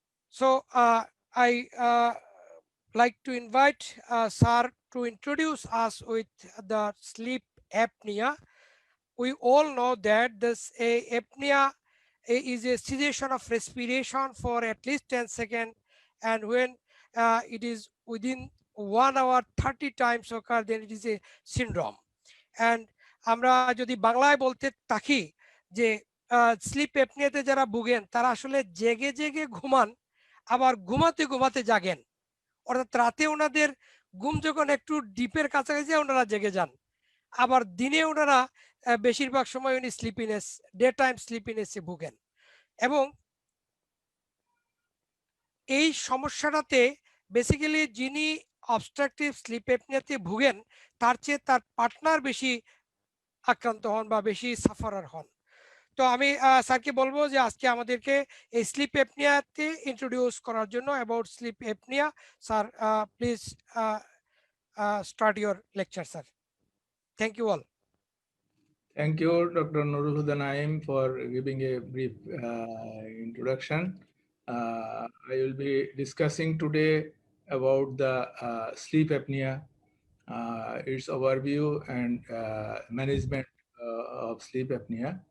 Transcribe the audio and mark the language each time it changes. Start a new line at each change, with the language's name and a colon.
English: So I like to invite Sir to introduce us with the sleep apnea. We all know that this apnea is a cessation of respiration for at least 10 seconds, and when it is within 1 hour 30 times occur, then it is a syndrome.
Bangla: And আমরা যদি বাংলায় বলতে থাকি যে slip অ্যাপনিয়াতে যারা ভুগেন তারা আসলে জেগে জেগে ঘুমান, আবার ঘুমাতে ঘুমাতে জাগেন, অর্থাৎ রাতে ওনাদের ঘুম যখন একটু ডিপের কাছাকাছি ওনারা জেগে যান, আবার দিনে ওনারা বেশিরভাগ সময় উনি স্লিপিনেস, ডে টাইম স্লিপিনেসে ভুগেন। এবং এই সমস্যাটাতে বেসিক্যালি যিনি অবস্ট্রাকটিভ স্লিপ অ্যাপনিয়াতে ভুগেন তার চেয়ে তার পার্টনার বেশি আক্রান্ত হন বা বেশি সাফারার হন। তো আমি স্যারকে বলবো যে আজকে আমাদেরকে এই স্লিপ অ্যাপনিয়াতে ইন্ট্রোডিউস করার জন্য about slip apnea. Sir please
English: start your lecture, sir. Thank you all. Thank you, Dr. Nurul Huda Naim, for giving a brief introduction. I will be discussing today about the sleep apnea, its overview and management of sleep apnea.